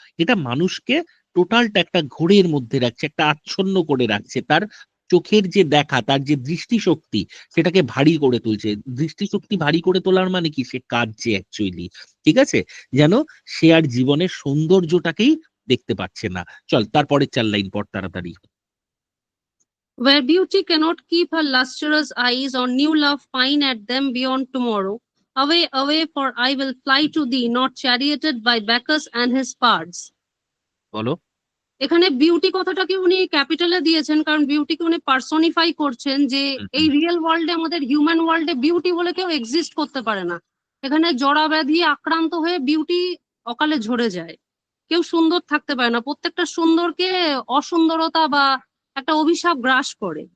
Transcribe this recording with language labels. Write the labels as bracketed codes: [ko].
[bn] এটা মানুষকে টোটালটা একটা ঘোরের মধ্যে রাখছে, একটা আচ্ছন্ন করে রাখছে। তার চোখের যে দেখা, তার যে দৃষ্টিশক্তি, সেটাকে ভারী করে তুলছে। দৃষ্টিশক্তি ভারী করে তোলার মানে কি? সে কাঁদছে অ্যাকচুয়ালি, ঠিক আছে? যেন সে আর জীবনের সৌন্দর্যটাকেই দেখতে পাচ্ছে না। চল তারপরে 4 লাইন পড় তাড়াতাড়ি। [en] Where beauty cannot keep her lustrous eyes, or new love pine at them beyond tomorrow. Away, away, for I will fly to thee, not charioted by Bacchus and his pards. [bn] বলো। এখানে beauty কথাটাকে উনি ক্যাপিটালে দিয়েছেন, কারণ বিউটিকে উনি personify করছেন, যে হুম, এই হুম। রিয়েল ওয়ার্ল্ডে, আমাদের হিউম্যান ওয়ার্ল্ডে বিউটি বলে কেউ এক্সিস্ট করতে পারে না। এখানে জরা ব্যাধি আক্রান্ত হয়ে বিউটি অকালে ঝরে যায়। কেউ সুন্দর থাকতে পারে না, প্রত্যেকটা সুন্দরকে অসুন্দরতা বা একটা অভিশাপ গ্রাস করে।